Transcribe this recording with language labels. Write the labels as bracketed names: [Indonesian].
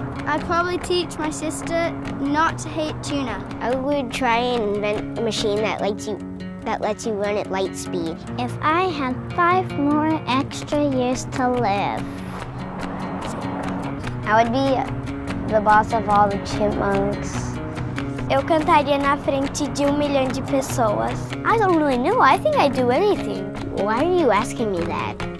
[English] I'd probably teach my sister not to hate tuna. I would try and invent a machine that lets you run at light speed. If I had 5 more extra years to live, I would be the boss of all the chipmunks. [Portuguese] Eu cantaria na frente de 1 milhão de pessoas. [English] I don't really know. I think I'd do anything. Why are you asking me that?